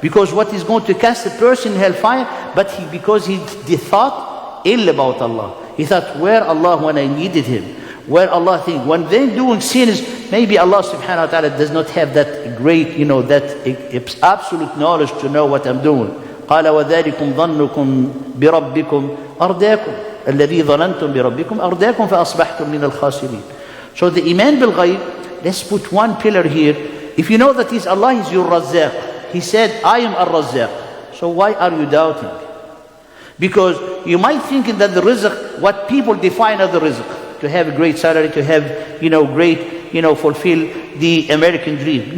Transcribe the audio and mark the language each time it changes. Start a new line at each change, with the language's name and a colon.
English: Because what is going to cast a person in hellfire, but because he thought ill about Allah. He thought, where Allah when I needed Him? Where Allah think? When they're doing sins, maybe Allah subhanahu wa ta'ala does not have that great, that absolute knowledge to know what I'm doing.
Arabic: قال وذلكم ظنكم بربكم أرداكم الذي ظننتم بربكم أرداكم فأصبحتم من الخاسرين.
English: So the iman bil ghayb, let's put one pillar here. If you know that Allah is your Razzaq, He said, I am Ar-Razzaq. So why are you doubting? Because you might think that the rizq, what people define as the rizq, to have a great salary, to have, great, fulfill the American dream.